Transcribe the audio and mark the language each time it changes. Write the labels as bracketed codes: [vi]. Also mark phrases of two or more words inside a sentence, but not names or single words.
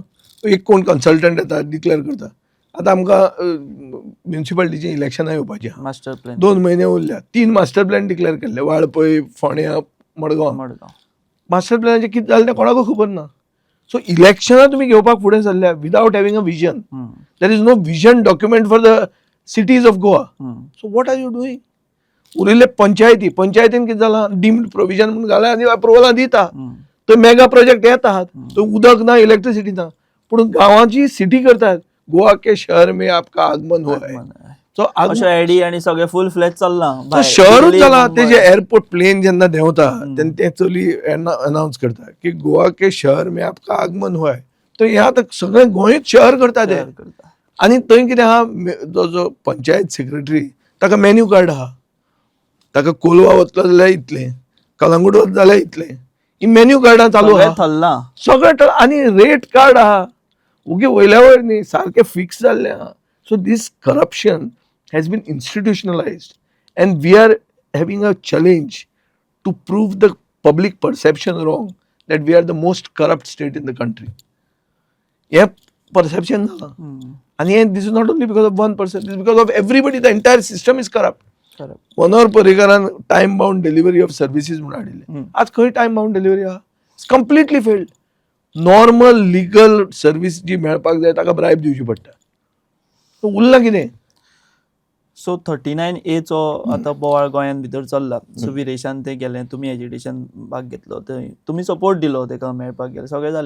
[kok] एक कोण कन्सल्टंट येता, डिक्लेअर करता. आतां आमकां [en] municipality elections [kok] येवपाची आहा, [en] master plan [kok] 2 म्हयने उरल्या. 3 [en] master plan declare [kok] केल्ले, वाळपय, फोंड्या, मडगांव. [en] master plan [kok] कितें जालें तें कोणाकूय खबर ना. सो इलेक्शनां तुमी घेवपाक फुडें सरल्या [en] without having a vision. there is no vision document for the cities of Goa. so what are you doing? [kok] उरिल्ले पंचायतीन कितें जालां, [en] deemed provision [kok] म्हणून घाला आनी अप्रुवलां दिता. थंय [en] mega project [kok] येत आहात, थंय उदक ना, इलेक्ट्रिसिटी ना, पूण गांवाची सिटी करतात. [hi] गोवा के शहर में आपका आगमन हो है. [kok] सो आयडी आनी सगळे [en] full fledged [kok] चल्लां. शहरूच जाला. तेजे एअरपोर्ट प्लेन जेन्ना देंवता तेन्ना ते चली अनाउन्स करता की [hi] गोवा के शहर में आपका आगमन हो है. [kok] तो हें आतां सगळें गोंयच शहर करता ते. आनी थंय कितें आहा, जो [en] panchayat secretary [kok] ताका [en] menu card [kok] आहा. ताका कोलवा वतलो जाल्यार इतलें, कलंगूट वतलो जाल्यार इतलें. ही [en] menu cards [kok] चालू आहा सगळें. आनी [en] rate card [kok] आहा, उगी वयल्या वयर न्ही, सारकें फिक्स जाल्लें आहा. [en] so this corruption has been institutionalized and we are having a challenge to prove the public perception wrong that we are the most corrupt state in the country. Yeah, perception zala. And this is not only because of one person, this is because of everybody. The entire system is corrupt. Manohar Parrikaran time bound delivery of services [kok] म्हणून हाडिल्ले. आज खंय [en] time bound delivery आहा? It's completely failed. normal legal service [kok] जी मेळपाक जाय ताका ब्रायब दिवची पडटा. सो उरलां कितें? सो 39A चो आतां बोवाळ गोंयान भितर चल्ला. सो विरेशान ते गेले, तुमी एजिटेशन भाग घेतलो, थंय तुमी सपोर्ट दिलो तेका मेळपाक गेले, सगळें जालें.